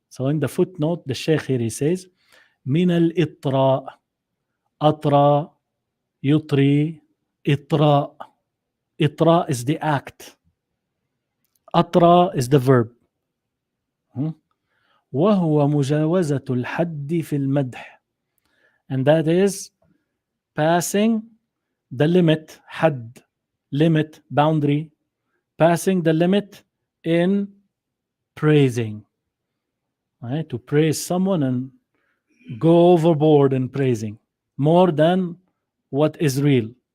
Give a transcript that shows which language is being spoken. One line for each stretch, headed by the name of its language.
English: So in the footnote, the Shaykh here he says,
Arabic: من الإطراء, أطرى, يطري, إطراء.
English: إطراء is the act. أطرى is the verb.
Arabic: وهو مجاوزة الحد في المدح.
English: And that is passing the limit, حد, limit, boundary, passing the limit in praising. Right? To praise someone and go overboard in praising more than what is real.